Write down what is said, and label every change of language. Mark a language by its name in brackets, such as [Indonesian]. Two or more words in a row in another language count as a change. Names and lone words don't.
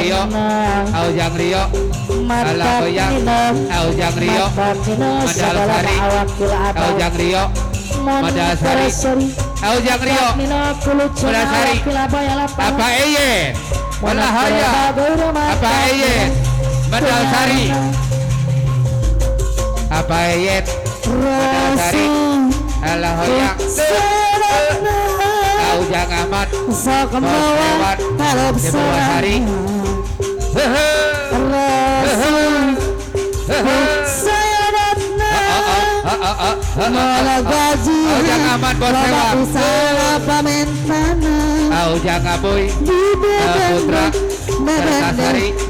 [Indonesian] Rio, Aujang Rio, Alah Goyang, Aujang Rio, Madal Sari, Aujang Rio, Madal Sari, Aujang Rio, Madal Sari, apa Eye, Malahaya, apa Eye, Madal Sari, apa Eye, Madal Sari, Alah Goyang, Aujang Ahmad, Bos Lewat, Jemur Sari, Aujang Ahmad Bos Lewat, Aujang Aboy, Putra, Kertasari,